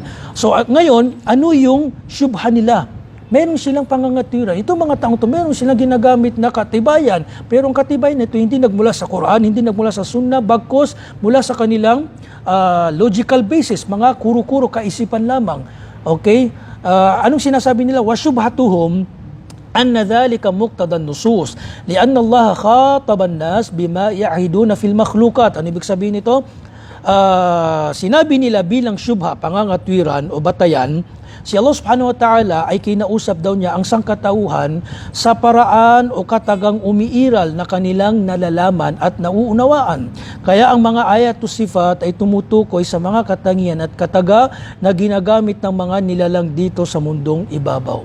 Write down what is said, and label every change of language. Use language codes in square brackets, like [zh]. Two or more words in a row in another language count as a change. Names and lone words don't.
[tl] So ngayon, ano yung syubha nila? Meron silang pangangatiran. Itong mga taong ito, meron silang ginagamit na katibayan. Pero ang katibayan nito hindi nagmula sa Quran, hindi nagmula sa Sunnah, bagkus mula sa kanilang [en] logical basis, [tl] mga kuro-kuro, kaisipan lamang. Okay? Anong sinasabi nila? [ar] وَشُبْهَتُهُمْ أَنَّ ذَلِكَ مُقْتَدَى النُّصُوص لِأَنَّ اللَّهَ خَاطَبَ النَّاسِ بِمَا يَعْهِدُونَ فِي الْمَخْلُوقَاتِ. [tl] Ano ibig sabihin nito? Sinabi nila bilang syubha, pangangatwiran o batayan, si Allah [ar] سبحانه وتعالى [tl] ay kinausap daw niya ang sangkatauhan sa paraan o katagang umiiral na kanilang nalalaman at nauunawaan. Kaya ang mga ayat o sifat ay tumutukoy sa mga katangian at kataga na ginagamit ng mga nilalang dito sa mundong ibabaw.